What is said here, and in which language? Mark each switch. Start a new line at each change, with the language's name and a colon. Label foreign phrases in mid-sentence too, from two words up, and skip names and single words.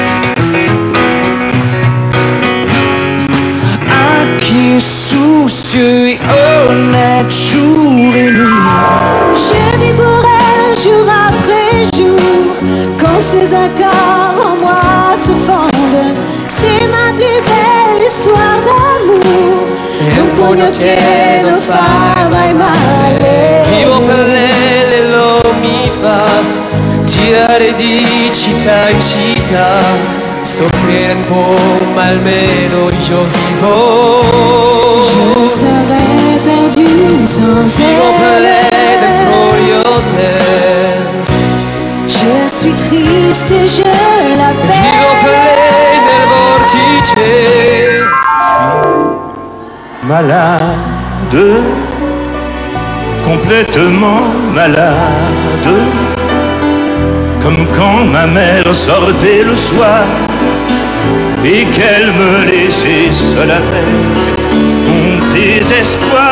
French: Inquiet, soucieux et honnête, jour et nuit. Je vis pour elle jour après jour, quand ces accords en moi se fondent. C'est ma plus belle histoire d'amour,
Italian: un pugno che fa mai male. Vivo per lei, lo mi fa girare di città in città, soffrire un po' ma almeno io vivo.
French: Je serais perdu sans elle.
Italian: Vivo per lei dentro gli hotel.
French: Je suis triste et je l'appelle.
Italian: Vivo per lei nel vortice.
French: Malade, complètement malade, comme quand ma mère sortait le soir et qu'elle me laissait seule avec mon désespoir.